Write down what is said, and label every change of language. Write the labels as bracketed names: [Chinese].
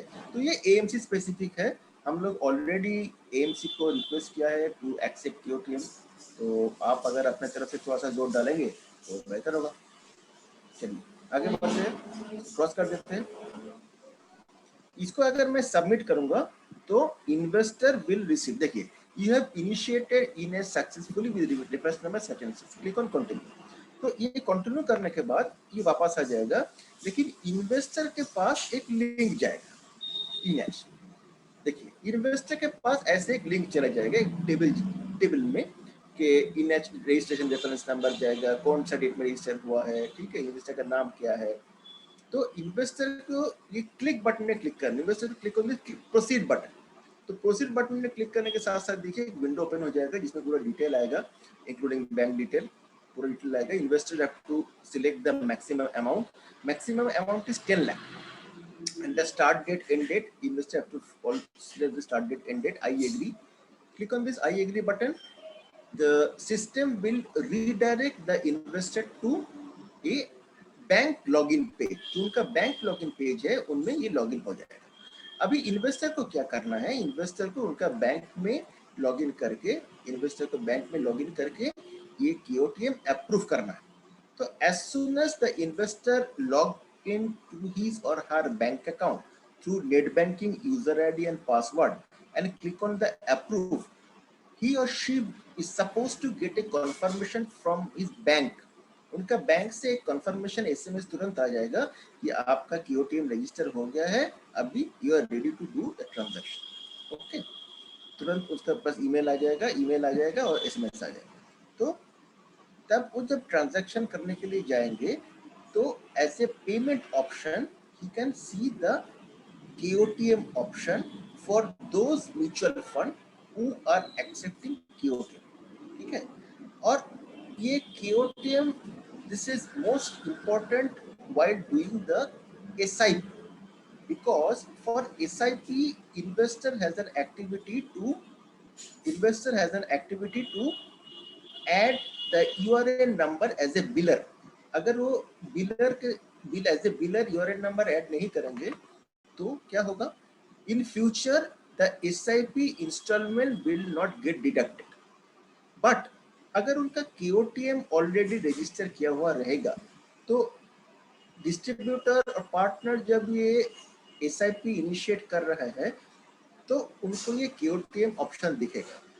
[Hindi] तो ये AMC specific है. हम लोग ऑलरेडी AMC को रिक्वेस्ट किया है [English] To accept KOTM. [Hindi] तो आप अगर अपने तरफ से थोड़ा सा जोर डालेंगे तो बेहतर होगा. चलिए आगे बढ़ते हैं, क्रॉस कर देते हैं. इसको अगर मैं सबमिट करूंगा तो [English] Investor will receive. देखिए you have initiated eNACH successfully with reference number such and such. Click on continue. [Hindi] तो ये कंटिन्यू करने के बाद ये वापस आ जाएगा, लेकिन इन्वेस्टर के पास एक लिंक जाएगा eNACH. देखिए इन्वेस्टर के पास ऐसे एक लिंक चला जाएगा एक टेबल में कि eNACH रजिस्ट्रेशन रेफरेंस नंबर जाएगा, कौन सा डेट में रजिस्टर हुआ है, ठीक है, इन्वेस्टर का नाम क्या है. तो इन्वेस्टर को ये क्लिक बटन में क्लिक करना, इन्वेस्टर को [English] Click on the proceed button. [Hindi] तो प्रोसीड बटन में क्लिक करने के साथ साथ देखिए एक विंडो ओपन हो जाएगा जिसमें पूरा डिटेल आएगा इंक्लूडिंग बैंक डिटेल, पूरा डिटेल आएगा. [English] Investor have to select the maximum amount is 10 lakh and the start date end date. Investor have to select the start date end date. I agree. Click on this I agree button. The system will redirect the investor to a bank login page. [Hindi] जो उनका bank login page है उनमें ये login हो जाएगा. अभी investor को क्या करना है, इन्वेस्टर को उनका बैंक में लॉगिन करके ये KOTM अप्रूव करना है. [English] तो as soon as the investor log into his or her bank account through net banking user ID and password and click on the approve, he or she is supposed to get a confirmation from his bank. [Hindi] उनका bank से एक confirmation SMS तुरंत आ जाएगा कि आपका KOTM register हो गया है, अभी [English] You are ready to do the transaction. [Hindi] Okay, तुरंत उसका पास ईमेल आ जाएगा और SMS आ जाएगा. तो तब वो जब ट्रांजैक्शन करने के लिए जाएंगे तो [English] As a payment option he can see the KOTM option for those mutual fund who are accepting KOTM. [Hindi] ठीक है. और ये KOTM, [English] this is most important while doing the SIP, because for SIP investor has an activity to add the URN number as a biller. [Hindi] अगर वो बिलर के bill as a wheeler URN number add नहीं करेंगे तो क्या होगा? [English] In future the SIP installment will not get deducted. [Hindi] But अगर उनका KOTM ऑलरेडी रजिस्टर किया हुआ रहेगा तो डिस्ट्रीब्यूटर और पार्टनर जब ये SIP इनिशिएट कर रहा है तो उनको ये KOTM ऑप्शन दिखेगा.